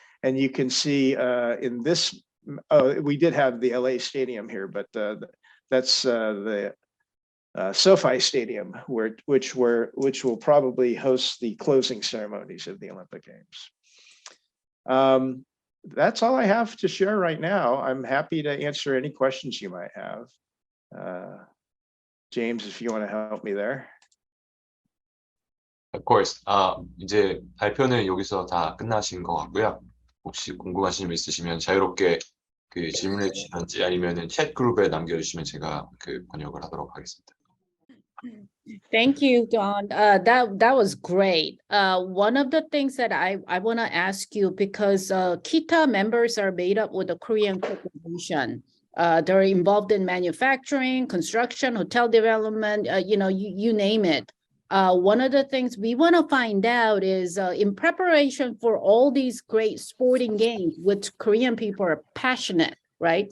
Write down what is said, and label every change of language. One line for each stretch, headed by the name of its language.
English: And you can see in this, we did have the LA Stadium here, but that's the SoFi Stadium, which will probably host the closing ceremonies of the Olympic Games. That's all I have to share right now. I'm happy to answer any questions you might have. James, if you want to help me there. Of course.
Korean: 이제 발표는 여기서 다 끝나신 것 같고요. 혹시 궁금하신 점 있으시면 자유롭게 그 질문해 주시든지 아니면은 챗 그룹에 남겨주시면 제가 그 번역을 하도록 하겠습니다.
English: Thank you, Don. That was great. One of the things that I want to ask you, because KITA members are made up with a Korean corporation. They're involved in manufacturing, construction, hotel development, you name it. One of the things we want to find out is in preparation for all these great sporting games, which Korean people are passionate, right?